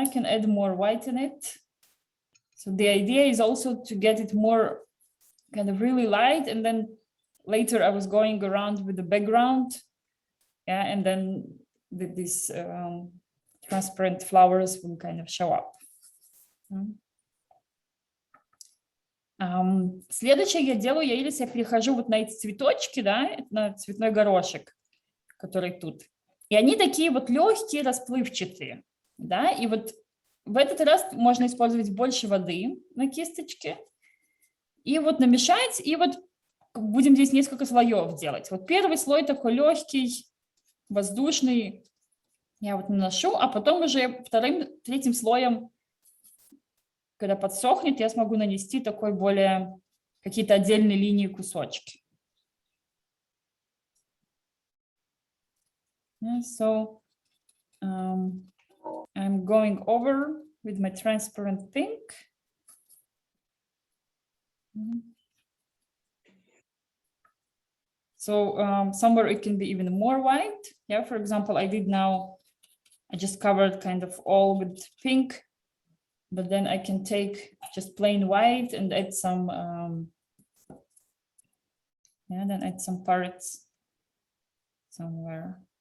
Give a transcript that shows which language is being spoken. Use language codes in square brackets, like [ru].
[en] I can add more white in it. So the idea is also to get it more kind of really light, and then later I was going around with the background, yeah, and then these transparent flowers will kind of show up. [ru] Следующее я делаю, я перехожу вот на эти цветочки, да, на цветной горошек, который тут. И они такие вот легкие, расплывчатые, да, и вот в этот раз можно использовать больше воды на кисточке и вот намешать, и вот будем здесь несколько слоев делать. Вот первый слой такой легкий, воздушный, я вот наношу, а потом уже вторым, третьим слоем, когда подсохнет, я смогу нанести такой более какие-то отдельные линии, кусочки. [en] Yeah, so I'm going over with my transparent pink. So somewhere it can be even more white. Yeah, for example, I did now, I just covered kind of all with pink, but then I can take just plain white and add some, yeah, then add some parts somewhere.